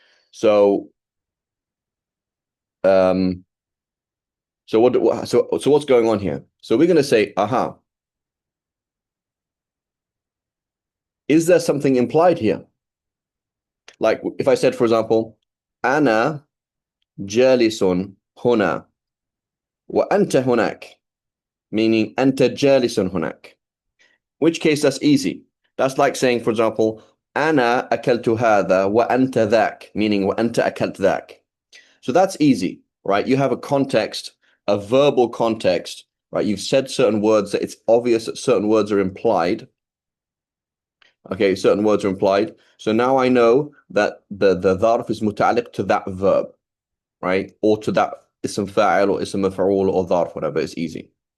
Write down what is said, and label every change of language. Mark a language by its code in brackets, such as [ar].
[en] So, so what's going on here? So we're going to say, aha. Is there something implied here? Like if I said, for example, [ar] أنا جالس هنا وأنت هناك, meaning أنت جالس هناك. [en] Which case that's easy. That's like saying, for example, [ar] أنا أكلت هذا وأنت ذاك, [en] meaning [ar] وأنت أكلت ذاك. [en] So that's easy, right? You have a context, a verbal context, right? You've said certain words that it's obvious that certain words are implied. Okay, certain words are implied. So now I know that the dharf is muta'alliq to that verb, right? Or to that ism fa'il or ism maf'ul or dharf, whatever. It's easy.